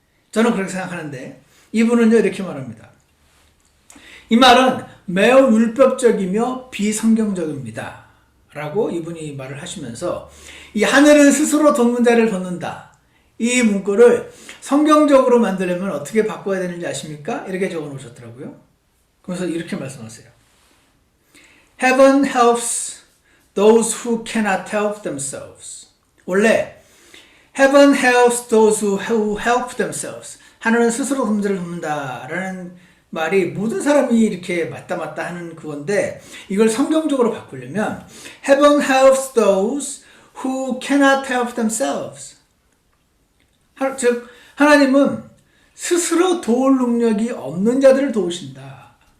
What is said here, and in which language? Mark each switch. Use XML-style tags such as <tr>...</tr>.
<ko>저는 그렇게 생각하는데 이분은요 이렇게 말합니다. 이 말은 매우 율법적이며 비성경적입니다. 라고 이분이 말을 하시면서 이 하늘은 스스로 돕는 자를 돕는다, 이 문구를 성경적으로 만들려면 어떻게 바꿔야 되는지 아십니까? 이렇게 적어 놓으셨더라고요. 그래서 이렇게 말씀하세요.</ko> <en>Heaven helps those who cannot help themselves.</en> <ko>원래</ko> <en>Heaven helps those who help themselves.</en> <ko>하늘은 스스로 돕는 자를 돕는다라는 말이 모든 사람이 이렇게 맞다 하는 그건데, 이걸 성경적으로 바꾸려면</ko> <en>Heaven helps those who cannot help themselves.</en> <ko>즉 하나님은 스스로 도울 능력이 없는 자들을 도우신다.</ko>